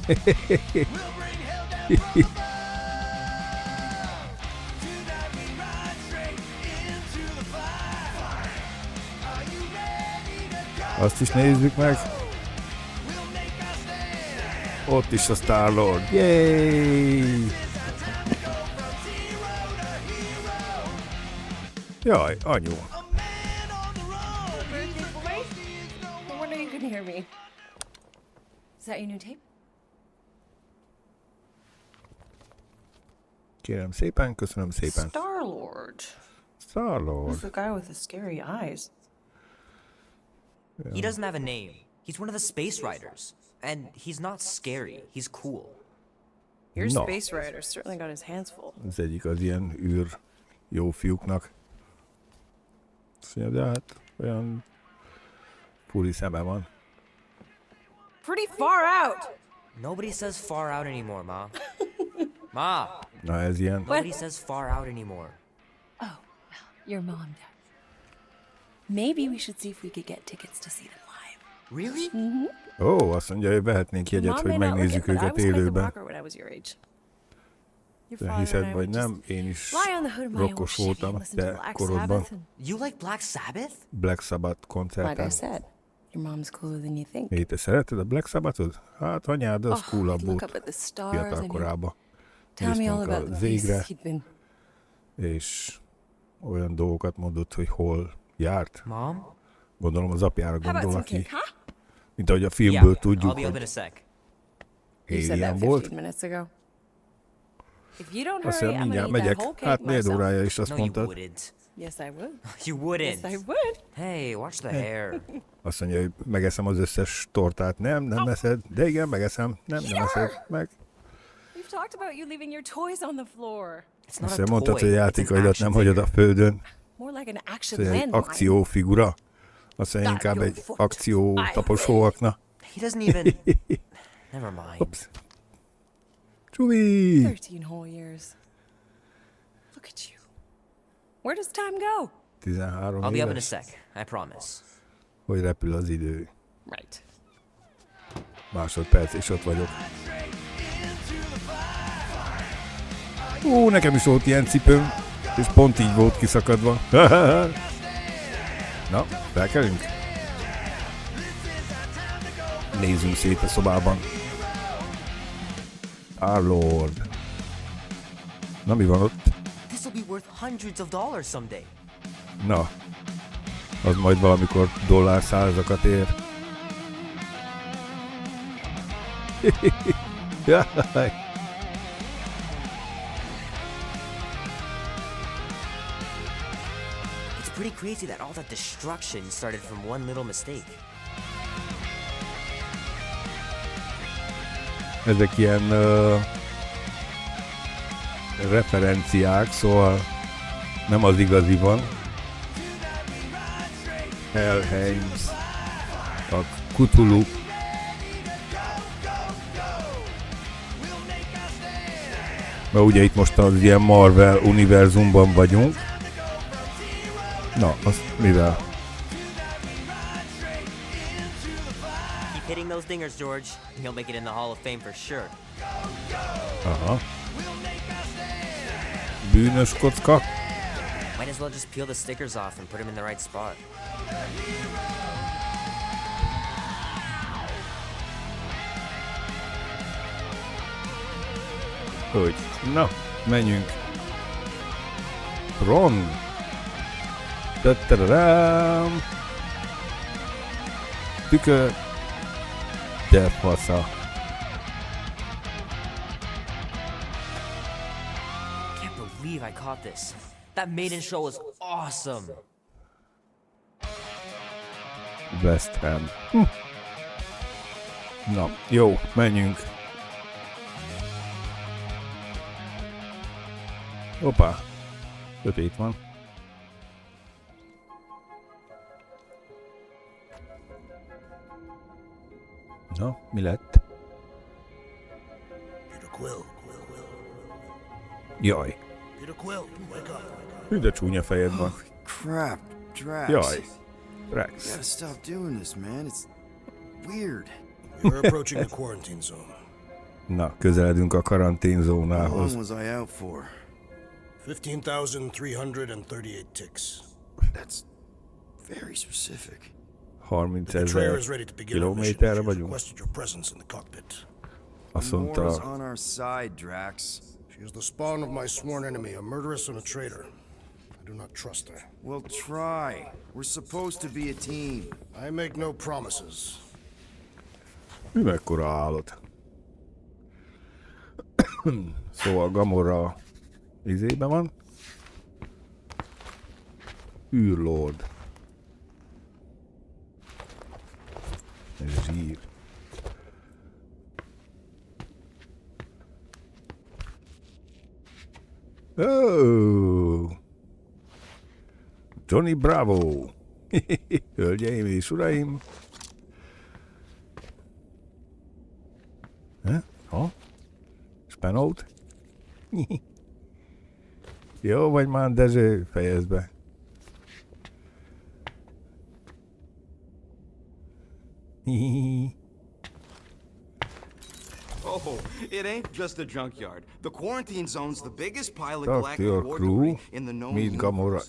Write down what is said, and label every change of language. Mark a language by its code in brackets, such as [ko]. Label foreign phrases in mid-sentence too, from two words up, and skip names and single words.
[hu] Azt is nézzük meg. Ott is a Star-Lord. Yay! Jaj, anyu. [en] No wonder you couldn't hear me. Is that your new tape? [hu] Kérem szépen, köszönöm szépen. Star-Lord. Star-Lord. [en] Who's the guy with the scary eyes? He doesn't have a name. He's one of the space riders. And he's not scary. He's cool. Your No. space rider certainly got his hands full. [hu] Az egyik az ilyen űr jó fiúknak. Azt mondja, de hát olyan furi szeme van. [en] Pretty far out! Nobody says far out anymore, Ma. Ma! [hu] Na ez ilyen. [en] Nobody says far out anymore. Oh, well, your mom does. Maybe we should see if we could get tickets to see them live. Really? [hu] Ó, azt mondja, hogy vehetnénk jegyet, hogy megnézzük őket élőben. De hiszed vagy nem, én is rokkos voltam, de korodban. [en] You like Black Sabbath? Black Sabbath Like I [hu] koncerten. [en] said, your mom's cooler than you think. [hu] Hé, te szereted a Black Sabbathot? Hát anyád, az coolabb [en] look [hu] volt [en] up at the stars [hu] fiatal [en] and [hu] korában. [en] tell me all [hu] Néztünk [en] about [hu] a [en] the [hu] zégre, [en] places he'd been. [hu] és olyan dolgokat mondott, hogy hol járt. [en] Mom? [hu] Gondolom az apjára [en] How about [hu] gondol, [en] some [hu] aki, [en] cake, huh? [hu] mint ahogy a filmből [en] I'll [hu] tudjuk, [en] be up in a [hu] hogy [en] sec. You said [hu] alien [en] that [hu] volt. [en] 15 minutes ago. If you don't [hu] Azt [en] hurry, [hu] mondja, [en] I'm [hu] mindjárt [en] gonna eat that [hu] megyek. [en] whole cake [hu] Hát négy [en] myself. [hu] órája is azt [en] No, you [hu] mondtad. [en] wouldn't. Yes, I would. You wouldn't. Yes, I would. Hey, watch the hair. [hu] Azt mondja, hogy megeszem az összes tortát. Nem eszed. De igen, megeszem. Nem eszed. Meg. [en] We've talked about you leaving your toys on the floor. It's not [hu] Azt [en] a [hu] mondtad, [en] toy. [hu] hogy [en] It's an [hu] játékaidat nem [en] action [hu] hagyod a [en] figure. [hu] földön. [en] More like an [hu] Azt [en] action [hu] mondja, egy [en] landmine. [hu] akciófigura. Azt mondja, inkább [en] Your [hu] egy [en] foot. [hu] akció taposóakna. [en] He doesn't even... Never mind. [hu] Ups. Csuvi! [en] 13 whole years. Look at you. Where does time go? [hu] 13 [en] I'll be up in a [hu] éves. [en] sec. I promise. [hu] Hogy repül az idő. [en] Right. [hu] Másodperc, és ott vagyok. Nekem is volt ilyen cipőm, és pont így volt kiszakadva. Na, felkelünk? Nézzünk szét a szobában. Star-Lord. Na, mi van ott? [en] This will be worth hundreds of dollars someday. [hu] Na, az majd valamikor dollárszázakat ér. Jaj. [en] It's pretty crazy that all that destruction started from one little mistake. [hu] Ezek ilyen referenciák, szóval nem az igazi van. Helheims, a Cthulhu. Mert ugye itt most az ilyen Marvel univerzumban vagyunk. Na, azt mivel? [en] Keep hitting those dingers, George. You'll make it in the Hall of Fame for sure. [hu] Aha. Bűnös kocka. [en] Might as well just peel the stickers off and put them in the right spot. [hu] Hogy? Na, menjünk. Ron. Tatarám. Tükör. De fasza. [en] Can't believe I caught this. That maiden show was awesome. West Ham. [hu] Na, jó, menjünk. Hoppá. Sötét van. Na, mi lett? Jaj. Hű, de csúnya fejed van. [en] Crap, Drax. [hu] Jaj. [en] You [hu] Rex. [en] gotta stop doing this, man. It's weird. We're approaching the quarantine zone. [hu] Na, közeledünk a karantén [en] How [hu] zónához. [en] long was I out for? 15,338 ticks. That's very specific. [hu] 30 [en] The betrayer [hu] 000 [en] is ready to begin our mission. [hu] kilométerre [en] She [hu] vagyunk. [en] requested your presence in the cockpit. [hu] Azt [en] The more is [hu] mondta, [en] on our side, Drax. She is the spawn of my sworn enemy, a murderess and a traitor. I do not trust her. Well, try. We're supposed to be a team. I make no promises. [hu] mi mekkora állat. Szóval Gamora izében van. űrlord. Zsír. [en] Oh! [hu] Johnny Bravo! Hölgyeim és uraim! Ha? Spenót? Jó vagy már, Dezső, fejezd be. [en] Oh, it ain't just a junkyard. The quarantine zone's the biggest pile of Talk to galactic your war crew. debris in the known Meet Gamora